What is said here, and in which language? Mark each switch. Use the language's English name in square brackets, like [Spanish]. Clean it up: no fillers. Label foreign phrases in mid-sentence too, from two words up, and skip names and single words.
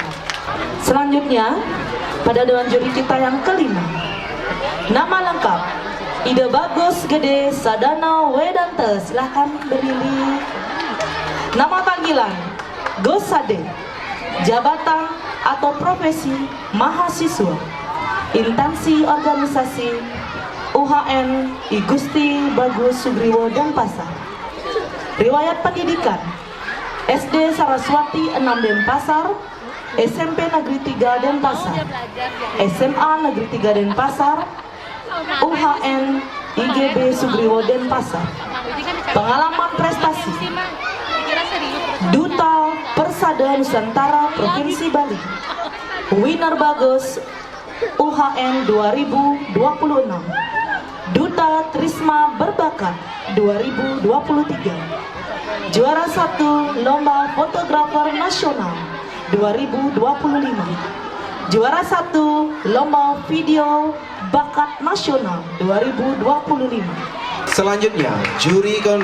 [Indonesian] Selanjutnya, pada Dewan Juri kita yang kelima, nama lengkap Ide Bagus Gede Sadana Wedante. Silahkan berdiri. Nama panggilan Gosade, jabatan atau profesi mahasiswa, instansi organisasi UHN I Gusti Bagus Sugriwo Denpasar. Riwayat pendidikan SD Saraswati 6 Denpasar, SMP Negeri 3 Denpasar, SMA Negeri 3 Denpasar, UHN IGB Sugriwo Denpasar. Pengalaman prestasi, Duta Persada Nusantara Provinsi Bali, Winner Bagus UHN 2026, Duta Trisma Berbakat 2023, juara 1 Lomba Fotografer Nasional 2025, juara 1 Lomba Video Bakat Nasional 2025. Selanjutnya, juri ke-6.